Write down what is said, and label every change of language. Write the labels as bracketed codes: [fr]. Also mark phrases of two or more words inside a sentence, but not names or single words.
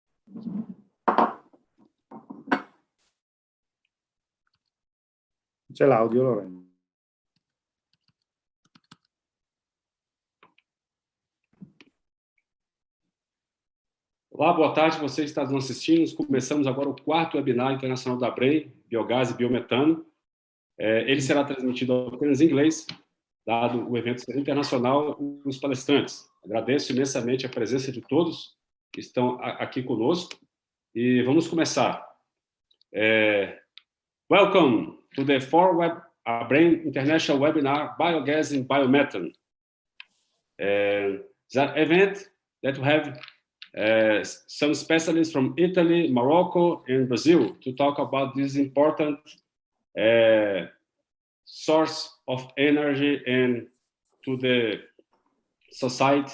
[it] C'è l'audio, Lorenzo. [pt] Olá, boa tarde, você está nos assistindo. Começamos agora o 4º webinar internacional da ABREN, Biogás e Biometano. Ele será transmitido apenas em inglês, dado o evento ser internacional e os palestrantes. Agradeço imensamente a presença de todos que estão aqui conosco e vamos começar. [en] Welcome to the 4th ABREN International Webinar, Biogas and Biomethan. That event that we have some specialists from Italy, Morocco, and Brazil to talk about this important source of energy and to the society.